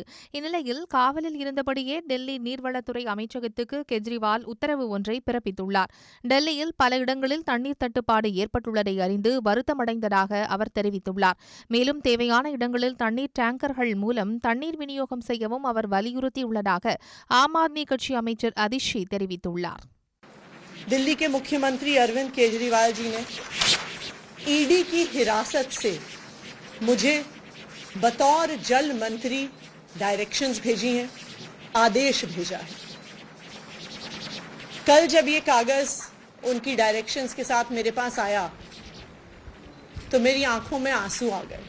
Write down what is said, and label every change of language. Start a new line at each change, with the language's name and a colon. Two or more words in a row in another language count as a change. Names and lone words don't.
Tamil: இந்நிலையில் காவலில் இருந்தபடியே டெல்லி நீர்வளத்துறை அமைச்சகத்துக்கு கெஜ்ரிவால் உத்தரவு ஒன்றை பிறப்பித்துள்ளார். டெல்லியில் பல இடங்களில் தண்ணீர் தட்டுப்பாடு ஏற்பட்டுள்ளதை அறிந்து வருத்தமடைந்ததாக அவர் தெரிவித்துள்ளார். மேலும் தேவையான இடங்களில் தண்ணீர் டேங்கர்கள் மூலம் தண்ணீர் விநியோகம் செய்யவும் அவர் வலியுறுத்தியுள்ளதாக ஆம் ஆத்மி கட்சி அமைச்சர் அதிஷி தெரிவித்துள்ளார்.
Hindi: दिल्ली के मुख्यमंत्री अरविंद केजरीवाल जी ने ईडी की हिरासत से मुझे बतौर जल मंत्री डायरेक्शंस भेजी हैं, आदेश भेजा है. कल जब ये कागज उनकी डायरेक्शंस के साथ मेरे पास आया तो मेरी आंखों में आंसू आ गए.